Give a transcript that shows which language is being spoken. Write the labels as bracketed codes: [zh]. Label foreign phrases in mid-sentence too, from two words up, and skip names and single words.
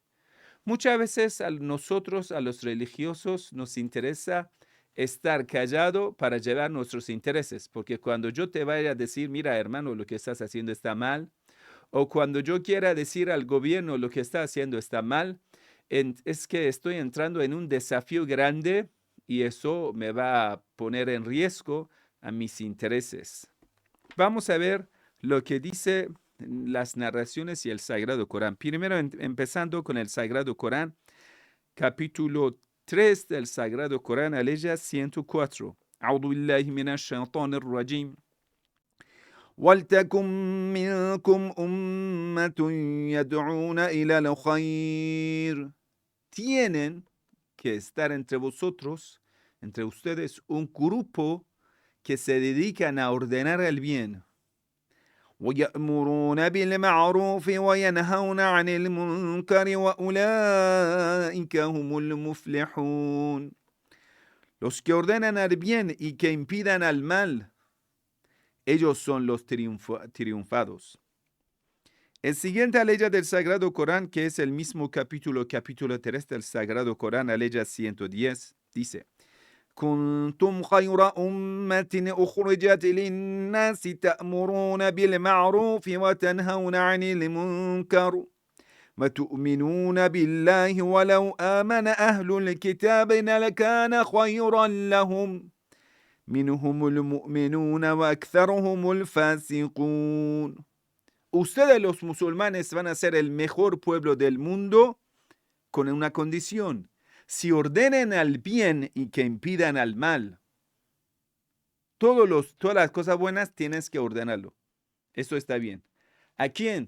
[es] Muchas veces a nosotros, a los religiosos, nos interesa estar callado para llevar nuestros intereses, porque cuando yo te vaya a decir, mira hermano, lo que estás haciendo está mal, o cuando yo quiera decir al gobierno lo que está haciendo está mal, es que estoy entrando en un desafío grande y eso me va a poner en riesgo a mis intereses. Vamos a ver lo que dice las narraciones y el Sagrado Corán. Primero empezando con el Sagrado Corán, capítulo 3 del Sagrado Corán, aleya 104. [ar] أعوذ بالله من الشيطان الرجيم. ولتكن منكم أمة يدعون إلى الخير. [es] Tienen que estar entre vosotros, entre ustedes, un grupo que se dedican a ordenar el bien. [ar] ويأمرون بالمعروف وينهون عن المنكر وأولئك هم المفلحون. [es] Los que ordenan el bien y que impidan al mal, ellos son los triunfados. El siguiente aleya del Sagrado Corán, que es el mismo capítulo 3 del Sagrado Corán, aleya 110, dice: [ar] كنتم خير أمة أخرجت للناس تأمرون بالمعروف وتنهون عن المنكر وتؤمنون بالله ولو آمن أهل الكتاب لكان خيرا لهم منهم المؤمنون وأكثرهم الفاسقون. [es] Ustedes los musulmanes van a ser el mejor pueblo del mundo con una condición: si ordenen al bien y que impidan al mal. Todas las cosas buenas tienes que ordenarlo. Eso está bien. ¿A quién?